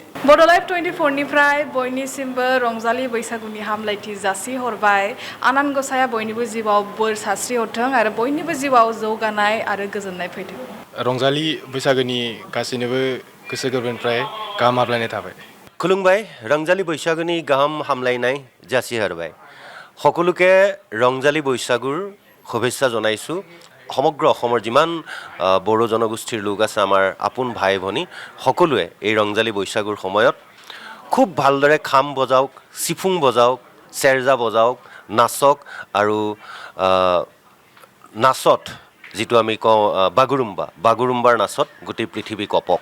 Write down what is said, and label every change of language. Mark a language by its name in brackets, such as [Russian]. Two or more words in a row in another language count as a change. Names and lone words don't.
[Bodo] बड'लाइभ 24 निफ्राय बयनिसिमबो रंजालि बैसागुनि हामलायथि जासिहरबाय। आनान गसाया बयनिबो जिउआव बोर सारस्रिहरथों आरो बयनिबो जिउआव जौगानाय आरो गोजोननाय फैथों। रंजालि बैसागुनि गासैनोबो गोसो गोरबोनिफ्राय गाहाम हामलायनाय थाबाय। खुलुमबाय। रंजाली बैसागुनि गाहाम हामलायनाय जासिहरबाय। [Assamese] সকলোকে ৰংজালী বৈশাগুৰ শুভেচ্ছা জনাইছোঁ। সমগ্ৰ অসমৰ যিমান বড়ো জনগোষ্ঠীৰ লোক আছে আমাৰ আপোন ভাই ভনী সকলোৱে এই ৰংজালী বৈশাগুৰ সময়ত খুব ভালদৰে খাম বজাওক, চিফুং বজাওক, চেৰজা বজাওক, নাচক আৰু নাচত যিটো আমি কওঁ বাগুৰুম্বাৰ নাচত গোটেই পৃথিৱী কপক।